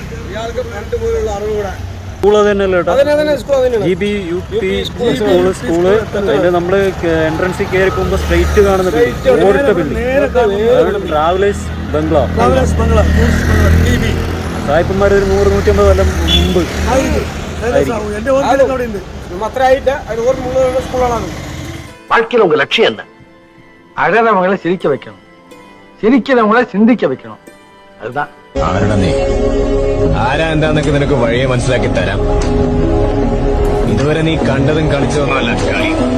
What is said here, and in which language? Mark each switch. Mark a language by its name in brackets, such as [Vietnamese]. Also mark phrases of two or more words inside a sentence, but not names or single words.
[Malayalam] സ്കൂൾ തന്നെയല്ലേ സ്കൂള് അതിന്റെ നമ്മള് എൻട്രൻസിൽ കയറി പോകുമ്പോ സ്ട്രൈറ്റ് കാണുന്ന [English] Travellers Bungalow [Malayalam] സായിപ്പന്മാർ ഒരു 100-150 കൊല്ലം മുമ്പ് [Tamil] வாழ்க்கையில உங்க லட்சியம் என்ன? அழறவங்களை சிரிக்க வைக்கணும், சிரிக்கிறவங்களை சிந்திக்க வைக்கணும். அதுதான். [Malayalam] ആരുടെ നീ ആരാ എന്താന്നൊക്കെ നിനക്ക് വഴിയെ മനസ്സിലാക്കി തരാം. ഇതുവരെ നീ കണ്ടതും കളിച്ചതൊന്നുമല്ല കളി.